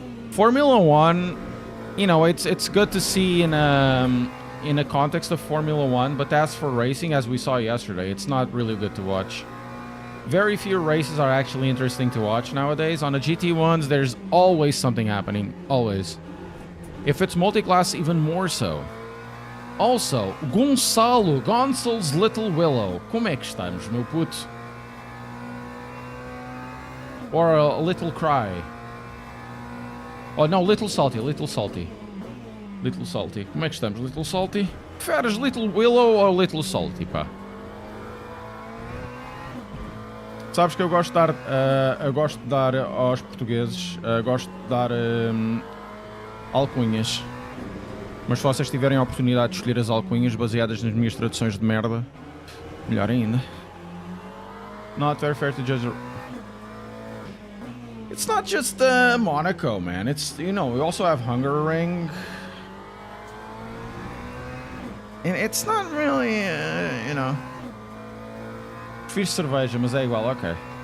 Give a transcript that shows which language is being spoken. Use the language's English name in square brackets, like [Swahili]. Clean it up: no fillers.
[English] Formula One, you know, it's good to see in a context of Formula One, but as for racing, as we saw yesterday, it's not really good to watch. Very few races are actually interesting to watch nowadays. On the GT ones, there's always something happening. Always. If it's multi-class, even more so. Also, Gonçal's Little Willow. [Portuguese] Como é que estamos, meu puto? [English] Or a Little Cry. Oh, no, Little Salty. Little Salty. [Portuguese] Como é que estamos, Little Salty? Preferes Little Willow ou Little Salty, pá? Sabes que eu gosto de dar aos portugueses, gosto de dar alcunhas. Mas se vocês tiverem a oportunidade de escolher as alcunhas baseadas nas minhas traduções de merda, melhor ainda. [English] Not very fair to judge. It's not just Monaco, man. It's, you know, we also have Hungaroring. And it's not really, you know. [Portuguese] Prefiro cerveja, mas é igual, ok.